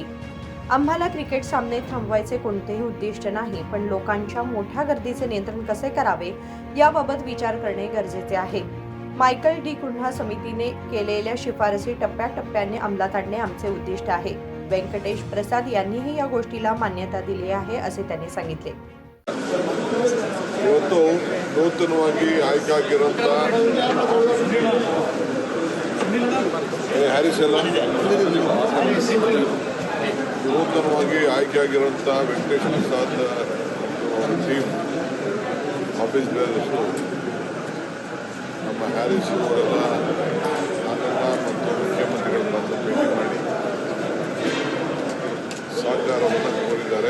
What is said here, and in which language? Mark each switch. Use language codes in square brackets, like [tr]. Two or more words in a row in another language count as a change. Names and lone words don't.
[mr] आम्हाला क्रिकेट सामने थांबवायचे कोणतेही उद्दिष्ट नाही, पण लोकांच्या मोठ्या गर्दीचे नियंत्रण कसे करावे याबाबत विचार करणे गरजेचे आहे. मायकल डी कुन्हा समितीने केलेल्या शिफारसी टप्प्याटप्प्याने अंमलात आणणे आमचे उद्दिष्ट आहे. व्यंकटेश प्रसाद यांनीही या गोष्टीला मान्यता दिली आहे, असे त्यांनी सांगितले. [kn] ಇವತ್ತು ನೂತನವಾಗಿ ಆಯ್ಕೆಯಾಗಿರುವಂಥ ಹ್ಯಾರಿಸ್ ಎಲ್ಲ ನೂತನವಾಗಿ ಆಯ್ಕೆಯಾಗಿರುವಂಥ ವೆಂಕಟೇಶ್ ಪ್ರಸಾದ್ [en] team office [kn] ಬೇರೆಷ್ಟು ನಮ್ಮ ಹ್ಯಾರಿಸ್ ಅವರೆಲ್ಲ ನಾನೆಲ್ಲ ಮತ್ತು ಮುಖ್ಯಮಂತ್ರಿಗಳ ಬಂದು ಭೇಟಿ ಮಾಡಿ ಸಹಕಾರವನ್ನು ಕೋರಿದ್ದಾರೆ.